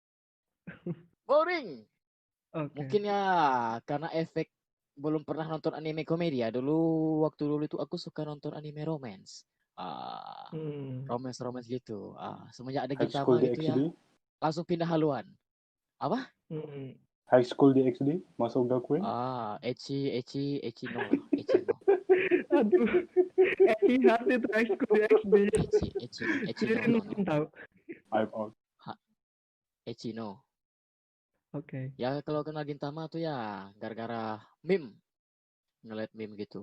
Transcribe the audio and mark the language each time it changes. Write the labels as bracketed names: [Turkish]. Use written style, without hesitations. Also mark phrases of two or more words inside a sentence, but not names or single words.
[Indonesian] Mungkin ya karena efek belum pernah nonton anime komedi ya. Waktu dulu itu aku suka nonton anime romance. Romance gitu. Semenjak ada Gintama gitu ya, langsung pindah haluan. Apa? High School DxD masuk Gakuen. [Japanese] Ecchi no. [Indonesian] Aduh. Ecchi hati itu High School DxD. [Japanese] Ecchi no. [Indonesian] Tahu. [English] I'm out. [Japanese] Ecchi no. [Indonesian] Oke. Ya kalau kenal Gintama tuh ya gara-gara meme. Ngeliat meme gitu.